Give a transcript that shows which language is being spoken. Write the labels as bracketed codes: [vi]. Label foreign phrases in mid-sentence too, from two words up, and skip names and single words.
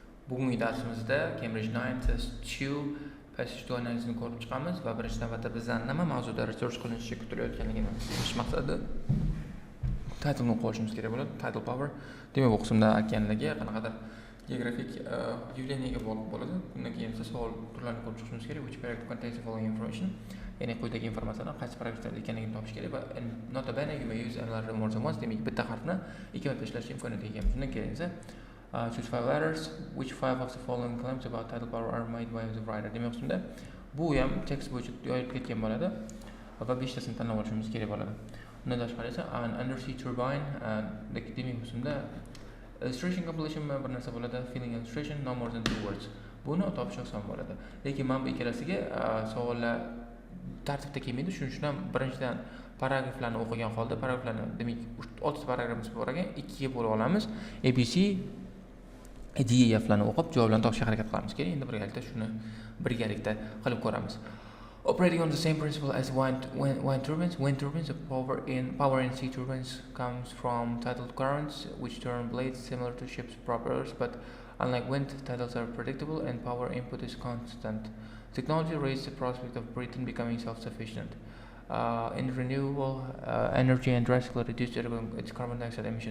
[uz] Bugungi darsimizda Cambridge 9 Test 2 Passage to Analysis-ni ko'rib chiqamiz va birinchi navbatda bizdan nima mavzuda research qilinishi kutilayotganligini bilish maqsadida titleni qo'yishimiz kerak bo'ladi. Title power. Demak, bu qismda aytganligi qanaqadir geografik явлениyaga bog'liq bo'ladi. Bundan keyin esa savol turlarini ko'rib chiqishimiz kerak. [en] Which paragraph contains the following information? [uz] Ya'ni quyidagi informatsiyalar qaysi paragrafda ekanligini topish kerak va [en] nota bene you may use another more than once. [uz] Demak, bitta harfni ikki marta ishlash imkoniyatiga egamiz. Bundan keyin esa [en] choose 5 letters. Which 5 of the following claims about tidal power are made by the writer? [uz] Demak, ustunda bu ham tekst bo'yicha yoyib ketgan bo'ladi va 5 tasini tanlab olishimiz kerak bo'ladi. Undan tashqari esa [en] an undersea turbine [uz] demak ustunda [en] illustration compilation [uz] bir narsa bo'ladi, [en] filling illustration no more than 2 words. [uz] Buni topish oson bo'ladi. Lekin men bu ikkalasiga savollar tartibda kelmaydi. Shuning uchun ham birinchidan paragraflarni o'qigan holda paragraflarni demak 6 paragrafimiz bor ekan, ikkiga bo'lib olamiz. ABC DEFlarni o'qib javoblarni topishga harakat qilamiz. Keyin endi birgalikda qilib ko'ramiz. [en] Operating on the same principle as wind turbines, the power in sea turbines comes from tidal currents, which turn blades similar to ships' propellers, but unlike wind, tidals are predictable and power input is constant. Technology raised the prospect of Britain becoming self-sufficient in renewable energy and drastically reduced its carbon dioxide emissions.